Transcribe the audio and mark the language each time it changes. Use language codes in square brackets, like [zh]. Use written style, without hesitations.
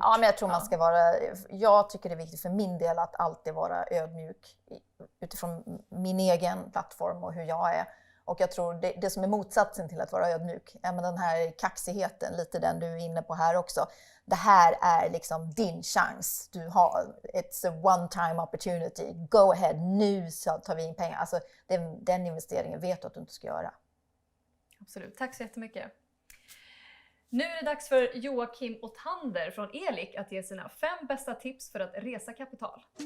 [sv] Ja, men jag tror man ska jag tycker det är viktigt för min del att alltid vara ödmjuk utifrån min egen plattform och hur jag är. Och jag tror det som är motsatsen till att vara ödmjuk, men den här kaxigheten, lite den du är inne på här också. Det här är liksom din chans. Du har, [en] it's a one time opportunity. Go ahead, [sv] nu så tar vi in pengar. Alltså den investeringen vet du att du inte ska göra. Absolut, tack så jättemycket. Nu är det dags för Joakim Otander från Elik att ge sina 5 bästa tips för att resa kapital.